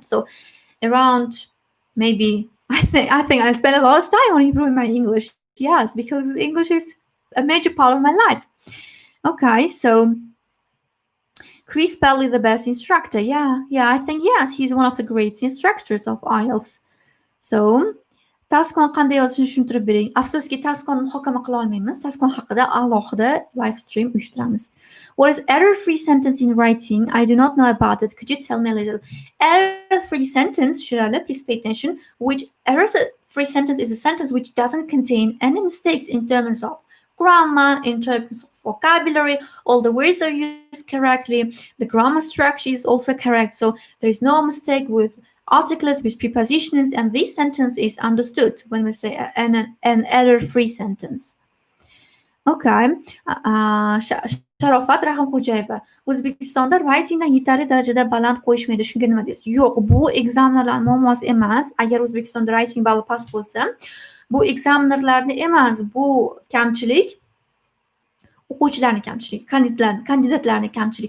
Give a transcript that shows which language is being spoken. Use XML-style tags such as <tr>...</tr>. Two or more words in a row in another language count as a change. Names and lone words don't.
<en>So around maybe I think I spent a lot of time on improving my English. Yes, because English is a major part of my life. Okay, so Chris Pelly, the best instructor. Yeah, I think yes, he's one of the great instructors of IELTS. So,</en> <uz>taskon qanday yozishni tushuntirib bering. Afsuski, taskon muhokama qila olmaymiz. Taskon haqida alohida live stream uyushtiramiz.</uz> <en>What is error-free sentence in writing? I do not know about it. Could you tell me a little? Error-free sentence, Shirale, please pay attention. Which error-free sentence is a sentence which doesn't contain any mistakes in terms of grammar, in terms of vocabulary, all the words are used correctly, the grammar structure is also correct, so there is no mistake with articles, with prepositions, and this sentence is understood when we say an error-free sentence. Okay.</en> <uz>Sharofat Rahimxo'jayeva. O'zbekistonda writingdan yetarli darajada baland qo'yishmaydi. Shunga nima deysiz? Yo'q, bu ekzamenerlar muammosi emas. Agar O'zbekistonda writing balli past bo'lsa, bu ekzamenerlarni emas, bu kamchilik o'quvchilarning kamchiligi, kandidatlarning kamchiligi.</uz>